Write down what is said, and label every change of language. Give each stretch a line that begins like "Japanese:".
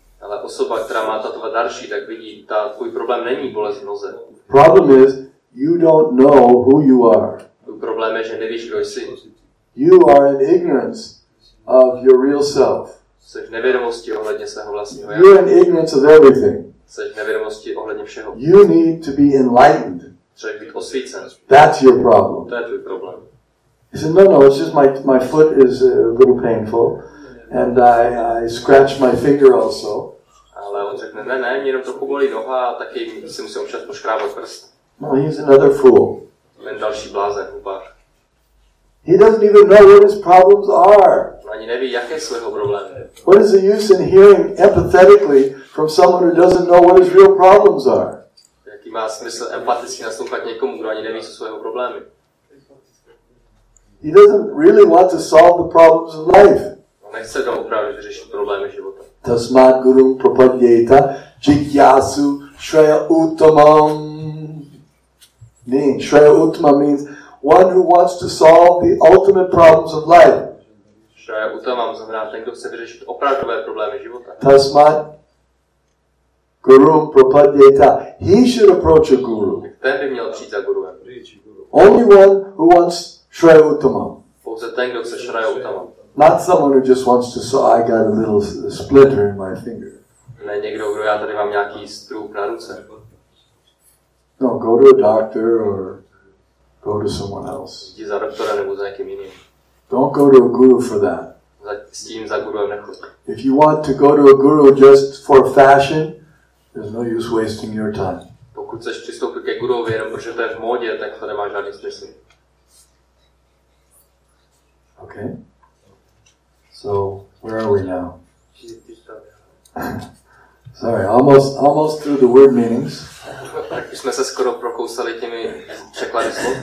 Czech: Ale osoba, která má tattva-darshi, tak vidí, tvůj problém není bolest v noze.
English: Problem is, you don't know who you are.
Czech: Tvůj problém je, že nevíš, kdo jsi.
English: You are in ignorance of your real self.
Czech: Jsi v nevědomosti ohledně svého vlastního já.
English: You're in ignorance of everything.
Czech: Jsi v nevědomosti ohledně všeho.
English: You need to be enlightened.
Czech: Třeba být osvícen.
English: That's your problem.
Czech: To je tvůj problém.
English: He said, no, it's just my foot is a little painful, and I scratched my finger also.
Czech: Ale on řekne, ne, mě jenom trochu bolí noha a taky si musím občas poškrábat prst.
English: No, he's another fool.
Czech: Ten další blázen, hlupák.
English: He doesn't even know what his problems are.
Czech: Ani neví, jaké jsou jeho problémy.
English: What is the use in hearing empathetically from someone who doesn't know what his real problems are?
Czech: Jaký má smysl empaticky naslouchat někomu, kdo ani neví, co jsou jeho problémy?
English: He doesn't really want to solve the problems of life.
Czech: On nechce opravdu vyřešit problémy života.
Sanskrit: Tasmat gurum prapadyeta jigyasu shreya uttamam.
English: Shreya uttama means one who wants to solve the ultimate problems of life.
Czech: Shreya uttamam znamená ten, kdo chce vyřešit opravdové problémy života.
Sanskrit: Tasmat gurum prapadyeta.
English: He should approach a guru.
Czech: Ten by měl přijít za guruem.
English: Only one who wants shreya uttamam.
Czech: Pouze ten, kdo chce shreya uttamam.
English: Not someone who just wants to, so I got a little splinter in my finger.
Czech: Ne někdo, kdo já tady mám nějaký strůk na ruce.
English: No, go to a doctor or go to someone else.
Czech: Jdi za doktora nebo za někým jiným.
English: Don't go to a guru for that.
Czech: S tím za guruem nechoď.
English: If you want to go to a guru just for fashion, there's no use wasting your time.
Czech: Pokud chceš přistoupit ke guruovi jenom protože to je v módě, tak to nemá žádný smysl.
English: Okay? So, where are we now? Sorry, almost through the word meanings.
Czech: Tak už jsme se skoro prokousali těmi překlady slov.